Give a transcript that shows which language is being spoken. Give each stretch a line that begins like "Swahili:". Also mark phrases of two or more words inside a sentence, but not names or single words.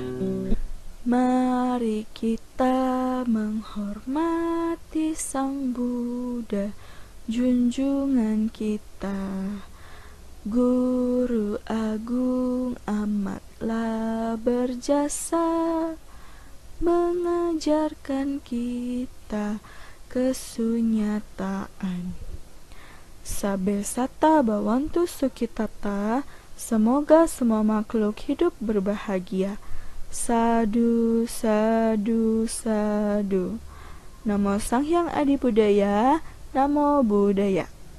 Indonesian: Mari kita menghormati Sang Buddha, junjungan kita. Guru Agung amatlah berjasa, mengajarkan kita kesunyataan.
Pali: Sabe sata bawantu sukitata,
Indonesian: semoga semua makhluk hidup berbahagia.
Pali: Sadu, sadu, sadu. Namo
Indonesian: Sang Hyang Adi
Pali: Budaya, Namo Buddhaya.